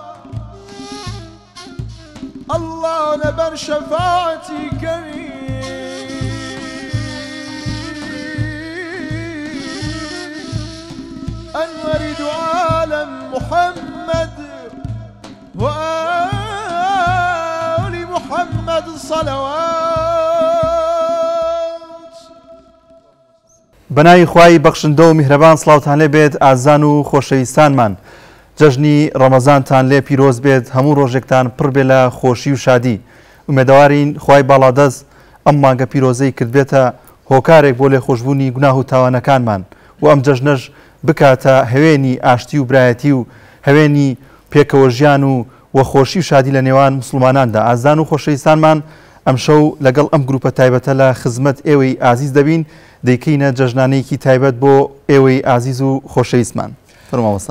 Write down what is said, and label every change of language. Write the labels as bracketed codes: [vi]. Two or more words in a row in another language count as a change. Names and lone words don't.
[ar] الله نبر شفاعتي كريم أنور عالم محمد وآل محمد صلوات [ckb] بەناوی خوای بەخشندە و میهرەبان سڵاوتان لێ بێت ئازان و خۆشەویستانمان جەژنی ڕەمەزانتان لێ پیرۆز بێت هەموو ڕۆژێکتان پڕ بێ لە خۆشی و شادی ومێدەوارین خوای باڵادەست ئەم مانگە پیرۆزەی کرد بێتە هۆکارێک بۆ لێخۆشبوونی گوناه و تاوانەکانمان و ئەم جەژنەش بکاتە هەوێنی ئاشتی و برایەتی و هەوێنی پێکەوە ژیان و خۆشی و شادی لە نێوان مسلماناندا ئازان و خۆشەویستانمان ئەم شەو لەگەڵ ئەم گروپە تایبەتە لە خزمەت ئێوەی ئازیز دەبین دەیکەینە جەژنانەیەکی تایبەت بۆ ئێوەی ئازیز و خۆشەویستمان فەرماوەستا